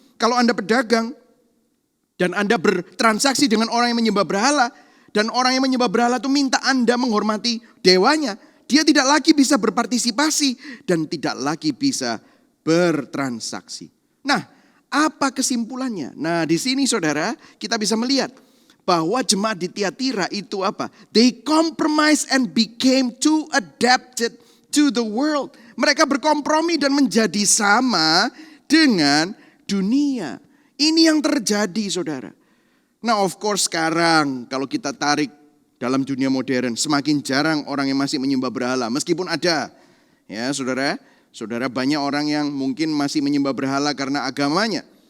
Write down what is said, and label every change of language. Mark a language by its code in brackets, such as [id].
[id] Kalau Anda pedagang, dan Anda bertransaksi dengan orang yang menyembah berhala, dan orang yang menyembah berhala itu minta Anda menghormati dewanya, dia tidak lagi bisa berpartisipasi dan tidak lagi bisa bertransaksi. Nah, apa kesimpulannya? Nah, di sini saudara, kita bisa melihat bahwa jemaat di Tiatira itu apa? [en] They compromise and became too adapted to the world. [id] Mereka berkompromi dan menjadi sama dengan dunia. Ini yang terjadi saudara. Nah, of course sekarang kalau kita tarik dalam dunia modern, semakin jarang orang yang masih menyembah berhala. Meskipun ada, ya saudara banyak orang yang mungkin masih menyembah berhala karena agamanya.